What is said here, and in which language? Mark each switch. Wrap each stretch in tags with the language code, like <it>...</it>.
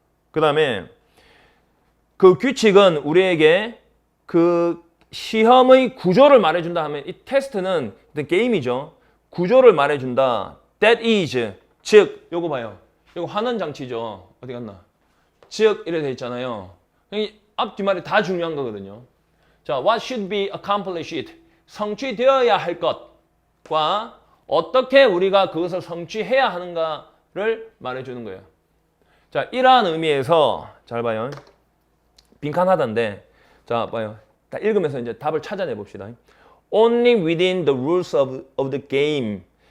<ko>그다음에 그 규칙은 우리에게 그 시험의 구조를 말해준다 하면 이 테스트는 어떤 게임이죠. 구조를 말해준다.</ko> <en>That is,</en> <ko>즉 요거 봐요. 요거 환원 장치죠. 어디 갔나? 즉 이래 돼 있잖아요. 앞뒤말이 다 중요한 거거든요.</ko> <en>자, what should be accomplished?</en> <ko>성취되어야 할 것과 어떻게 우리가 그것을 성취해야 하는가를 말해주는 거예요. 자, 이러한 의미에서 잘 봐요. 빈칸하다인데, 자, 봐요. 다 읽으면서 이제 답을 찾아내 봅시다.</ko> <en>Only within the rules of the game.</en>